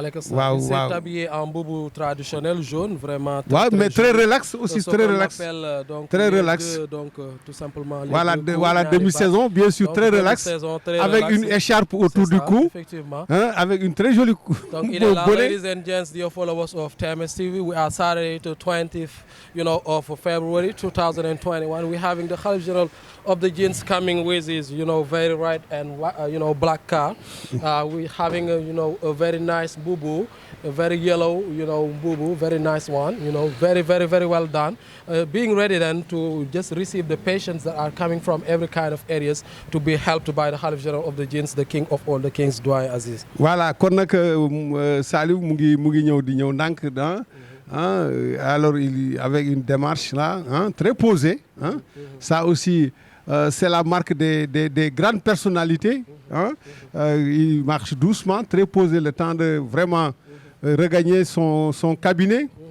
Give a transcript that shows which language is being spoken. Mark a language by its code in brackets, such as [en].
[fr] Waaw, il s'est habillé en boubou traditionnel jaune, vraiment. Très relax aussi, très relax. Très relax. Donc tout simplement. Voilà demi-saison, bien sûr, donc, très relax. Avec une écharpe autour du cou. Effectivement. Avec une très jolie cou. Donc il est là, [en] ladies and gents, dear followers of TMS TV. We are Saturday the 20th, of February 2021. We're having the Khalife General of the Djinns coming with his, very red and black car. We're having a very nice boubou, a very yellow, boubou, very nice one, very, very, very well done. Being ready then to just receive the patients that are coming from every kind of areas to be helped by the Khalife General of the Djinns, the king of all the kings, Doyen Aziz. [wo] Voilà, kon nag Saliou mu ngi ñëw di ñëw ndànk [fr] alors avec une démarche là très posée. Ça aussi, c'est la marque des grandes personnalités. Il marche doucement, très posé, le temps de vraiment regagner son cabinet.